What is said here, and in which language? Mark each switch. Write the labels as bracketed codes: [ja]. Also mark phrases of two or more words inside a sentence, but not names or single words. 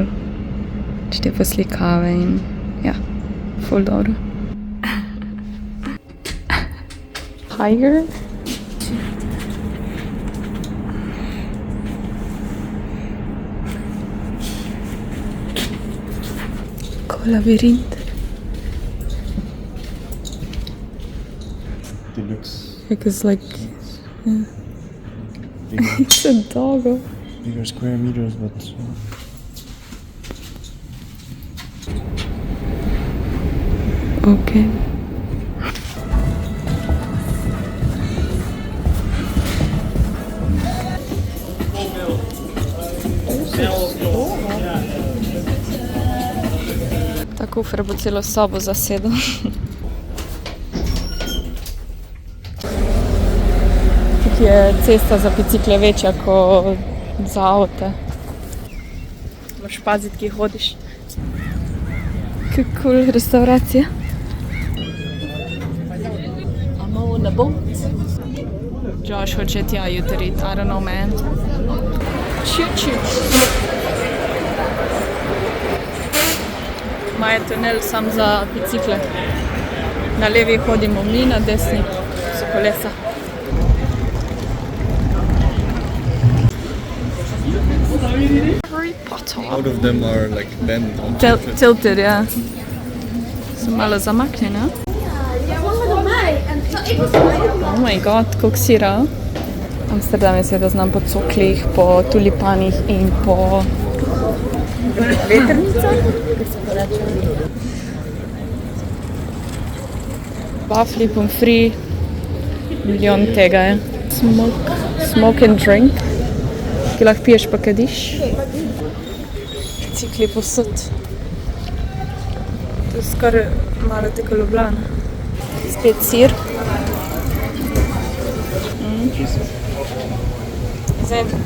[sl] Te poslikave in ja, ful dobro. Tiger. Labirint. [en] It looks Because like, yeah. It's a doggo. bigger square meters, but Okay. [sl] Ta kufer bo celo sobo zasedel. Tukaj je cesta za bicikle večja kot za avte. Moraš paziti, kje hodiš. Kako cool restauracija. [en] I'm on a boat. [sl] Josh hoče tja jutri, [en] I don't know man. [sl] Ču. Ma je tunel sam za bicikle. Na levi hodimo mi, na desni so kolesa. Harry Potter. [en] out of them are like bent on Tilted, [sl] ja. So malo zamaknjene. [en] Oh my god, [sl] koliko sira. Amsterdam je seveda znam po coklih, po tulipanih in po vetrnicah. Wafli, pomfri, milijon tega je. [en] Smoke and drink, [sl] ki lahko piješ pa kadiš. Bicikli posod. To je skoraj malo teko Ljubljana. Spet sir. Zdaj.